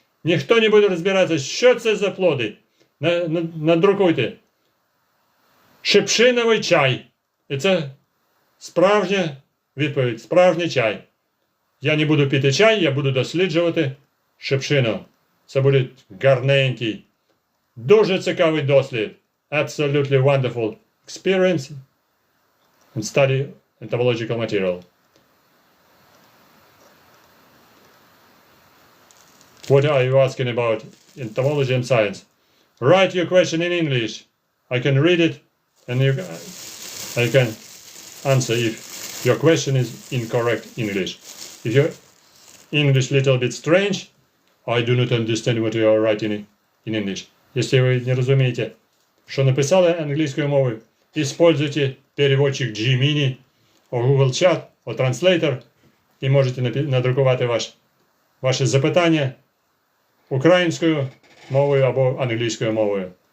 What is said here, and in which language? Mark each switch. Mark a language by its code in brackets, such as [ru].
[uk] Ніхто не буде розбиратися, що це за плоди. Надрукуйте. Шипшиновий чай. І це справжня відповідь, справжній чай. Я не буду пити чай, я буду досліджувати шипшину. Це буде гарненький, дуже цікавий дослід. [en] Absolutely wonderful experience and study entomological material. What are you asking about entomology and science? Write your question in English. I can read it and I can answer if your question is incorrect English. If your English little bit strange, I do not understand what you are writing in English. [ru] Если вы не разумеете, что написали английскую мову, используйте переводчик Gemini, Google Chat, Translator [uk] і можете надрукувати ваші запитання українською мовою або англійською мовою.